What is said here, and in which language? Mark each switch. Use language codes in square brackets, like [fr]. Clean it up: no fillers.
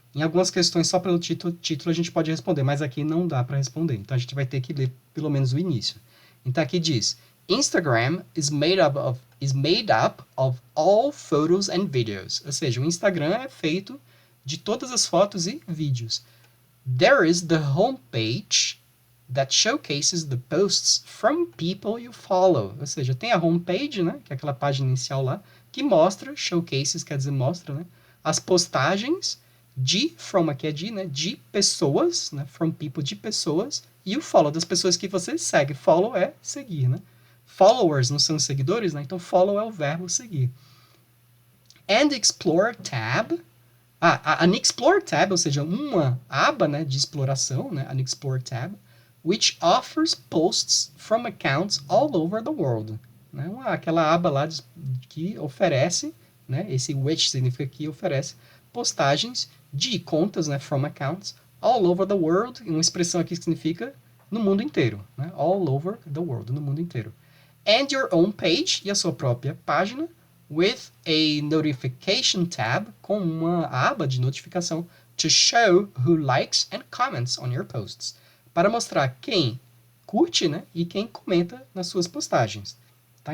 [pt] Em algumas questões, só pelo título a gente pode responder, mas aqui não dá para responder. Então, a gente vai ter que ler pelo menos o início. Então, aqui diz, [en] Instagram is made up of all photos and videos. [pt] Ou seja, o Instagram é feito de todas as fotos e vídeos. [en] There is the homepage that showcases the posts from people you follow. [pt] Ou seja, tem a homepage, né, que é aquela página inicial lá, que mostra, showcases quer dizer mostra, né, as postagens from aqui é né, de pessoas, né, [en] from people, [pt] de pessoas, e o follow das pessoas que você segue. Follow é seguir, né? Followers não são seguidores, né? Então follow é o verbo seguir. [en] And Explore tab. An Explore tab, [pt] ou seja, uma aba, né, de exploração, né? [en] An Explore tab, which offers posts from accounts all over the world. Né? [pt] Aquela aba lá que oferece, né? Esse which significa que oferece postagens de contas, né? [en] From accounts all over the world. [pt] Uma expressão aqui que significa no mundo inteiro. Né? [en] All over the world, [pt] no mundo inteiro. [en] And your own page, [pt] e a sua própria página, [en] with a notification tab, [pt] com uma aba de notificação, [en] to show who likes and comments on your posts, [pt] para mostrar quem curte, né, e quem comenta nas suas postagens. Tá?